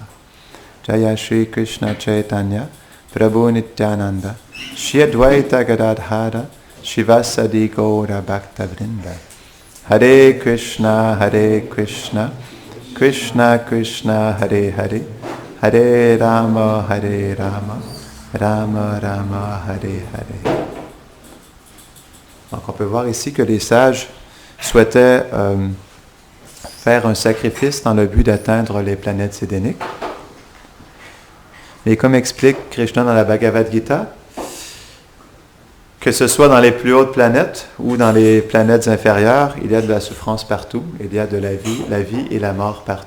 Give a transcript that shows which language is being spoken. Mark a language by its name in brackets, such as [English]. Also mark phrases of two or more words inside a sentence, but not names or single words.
[Sanskrit] जय श्री कृष्ण चैतन्य प्रभु नित्यानन्द श्री अद्वैत गदाधर शिवासादि गौर भक्त वृन्द. हरे कृष्ण कृष्ण कृष्ण हरे हरे हरे राम राम राम हरे हरे. [French] Donc on peut voir ici que les sages souhaitaient faire un sacrifice dans le but d'atteindre les planètes sédéniques. Et comme explique Krishna dans la Bhagavad Gita, que ce soit dans les plus hautes planètes ou dans les planètes inférieures, il y a de la souffrance partout, il y a de la vie et la mort partout.